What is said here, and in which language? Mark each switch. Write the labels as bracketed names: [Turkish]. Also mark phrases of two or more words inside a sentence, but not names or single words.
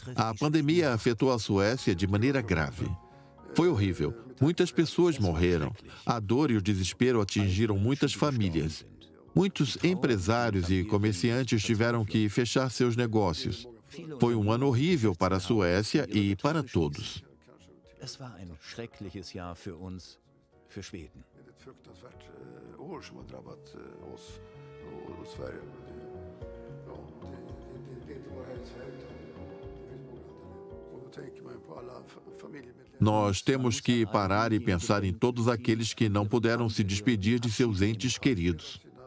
[Portuguese] A pandemia afetou a Suécia de maneira grave. Foi horrível. Muitas pessoas morreram. A dor e o desespero atingiram muitas famílias. Muitos empresários e comerciantes tiveram que fechar seus negócios. Foi um ano horrível para a Suécia e para todos. [German] Es war ein schreckliches Jahr für uns, für Schweden. [Portuguese] Nós temos que parar e pensar em todos aqueles que não puderam se despedir de seus entes queridos.